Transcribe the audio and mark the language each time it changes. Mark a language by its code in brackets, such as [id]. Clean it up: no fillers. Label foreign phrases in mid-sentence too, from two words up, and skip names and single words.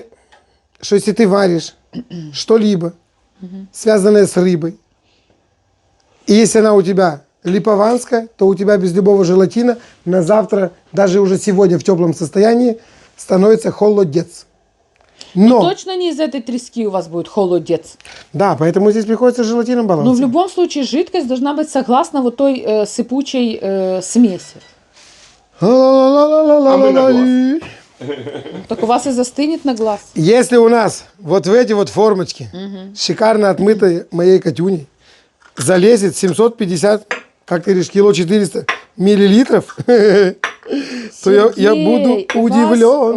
[ru] если ты варишь что-либо, связанное с рыбой, и если она у тебя липованская, то у тебя без любого желатина на завтра, даже уже сегодня в теплом состоянии, становится холодец. Но, Точно не из этой трески у вас будет холодец. да, поэтому здесь приходится с желатином Но в балансировать. любом случае жидкость должна быть согласно вот той сыпучей смеси. Ла-ла-ла-ла-ла-ла-ла-ла. Так у вас и застынет на глаз. Если у нас вот в эти вот формочки, шикарно отмытые моей Катюней, залезет 750, как ты говоришь, кило 400 миллилитров, то я буду Сергей, удивлен.